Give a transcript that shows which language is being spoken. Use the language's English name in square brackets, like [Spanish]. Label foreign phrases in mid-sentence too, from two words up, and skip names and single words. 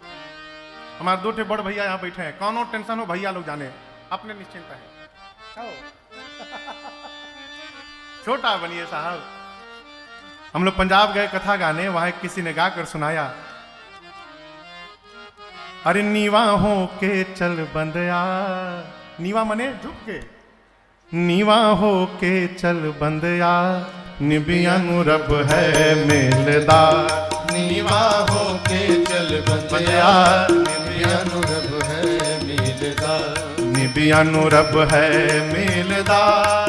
[Hindi] हमारे 2 बड़ भैया यहाँ बैठे हैं, कौनो टेंशन हो भैया लोग जाने, अपने निश्चिंत है। छोटा बनिए साहब। हम लोग पंजाब गए कथा गाने, वहां किसी ने गा कर सुनाया, अरे [Punjabi] ਨੀਵਾਂ ਹੋ ਕੇ ਚੱਲ ਬੰਦਿਆ। [Hindi] नीवा मने झुक के। [Punjabi] ਨੀਵਾਂ ਹੋ ਕੇ ਚੱਲ ਬੰਦਿਆ, ਨੀਵਿਆਂ ਨੂੰ ਰੱਬ ਹੈ ਮਿਲਦਾ। ਨੀਵਾਂ ਹੋ ਕੇ ਚੱਲ ਬੰਦਿਆ, ਨੀਵਿਆਂ ਨੂੰ ਰੱਬ ਹੈ ਮਿਲਦਾ। ਨੀਵਿਆਂ ਨੂੰ ਰੱਬ ਹੈ ਮਿਲਦਾ।